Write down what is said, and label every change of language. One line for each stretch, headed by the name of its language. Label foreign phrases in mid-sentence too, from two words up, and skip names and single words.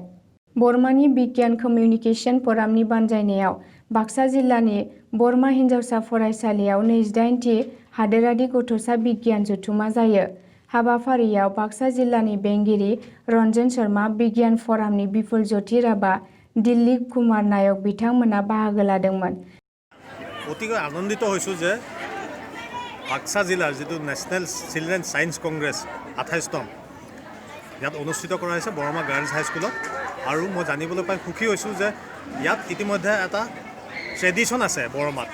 Bodo: बर्मानि बिगियान कमिउनिकेशन फरामनि बानजायनायाव बाक्सा जिल्लानि बर्मा हिन्जावसा फरायसालियाव 28थि हादोरारि गथ'सा बिगियान जथुमा जायो। हाबाफारियाव बाक्सा जिल्लानि बेंगिरि रन्जन शर्मा, बिगियान फरामनि बिपुल ज्योति राभा, दिलीप कुमार नायक बिथांमोना बाहागो लादोंमोन।
Assamese: অতিকৈ আনন্দিত হৈছোঁ যে বাক্সা জিলাৰ যিটো নেশ্যনেল চিলড্ৰেন ছায়েন্স কংগ্ৰেছ 28তম ইয়াত অনুষ্ঠিত কৰা হৈছে বৰমা গাৰ্লছ হাইস্কুলত। আৰু মই জানিবলৈ পাই সুখী হৈছোঁ যে ইয়াত ইতিমধ্যে এটা ট্ৰেডিশ্যন আছে বৰমাত।